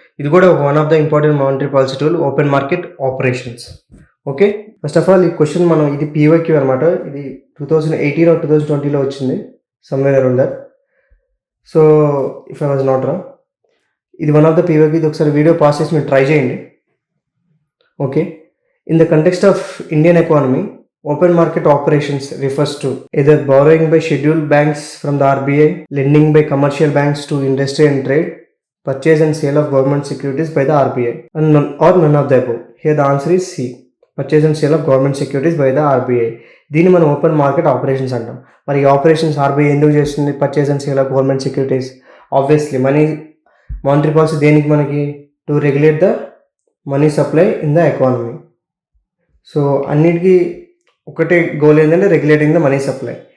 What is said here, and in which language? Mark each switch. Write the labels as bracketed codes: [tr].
[te] ఇది కూడా [en] One of the important monetary policy tool, open market operations. [te] Okay, [en] first of all [te] ఈ question మనం ఇది పీవైక్యూ అనమాట. ఇది 2018 or 2020లో వచ్చింది, [en] Somewhere around that. So if I was not wrong, ఇది one of the PYQ. [te] ఇది ఒకసారి వీడియో పాస్ చేసి మీరు ట్రై చేయండి. [en] Okay, in the context of Indian economy, open market operations refers to either borrowing by scheduled banks from the RBI, lending by commercial banks to industry and trade, purchase and sale of government securities by the RBI, or none of the above. Here the answer is C, purchase and sale of government securities by the RBI. [te] దీన్ని మనం open market operations అంటాం. మరి ఈ operations RBI ఎందుకు చేస్తుంది? [en] Purchase and sale of government securities. Obviously monetary policy దేనికి? మనకి to regulate the money supply in the economy. [te] So అన్నిటికీ ఒకటే గోల్ ఏంటంటే [en] Regulating the money supply.